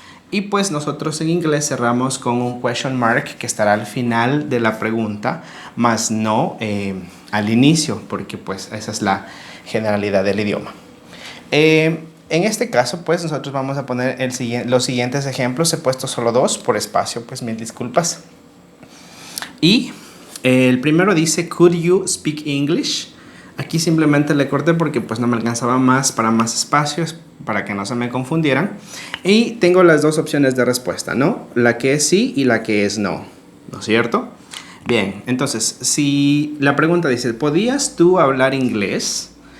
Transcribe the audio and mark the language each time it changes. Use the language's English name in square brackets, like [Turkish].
[Spanish] Y pues nosotros en inglés cerramos con un question mark que estará al final de la pregunta, más no al inicio, porque pues esa es la generalidad del idioma. En este caso, pues nosotros vamos a poner los siguientes ejemplos. He puesto solo 2 por espacio, pues mil disculpas. Y el primero dice, [English] could you speak English? [Spanish] Aquí simplemente le corté porque pues no me alcanzaba para más espacios, para que no se me confundieran. Y tengo las dos opciones de respuesta, ¿no? La que es sí y la que es no, ¿no es cierto? Bien, entonces, si la pregunta dice, ¿podías tú hablar inglés?